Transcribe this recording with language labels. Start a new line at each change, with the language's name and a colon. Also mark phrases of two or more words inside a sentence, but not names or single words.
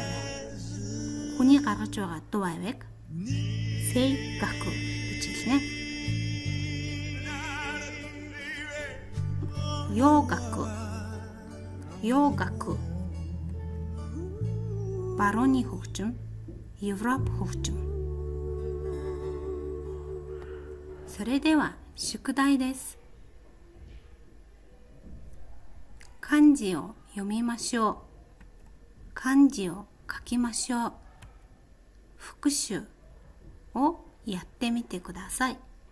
Mongolian: Хүний гаргаж байгаа дуу авийг Seigaku гэж хэлнэ. Йогаку барууны хөгжим, Европ хөгжим.
Japanese: それでは宿題です。漢字を読みましょう。漢字を書きましょう。復習をやってみてください。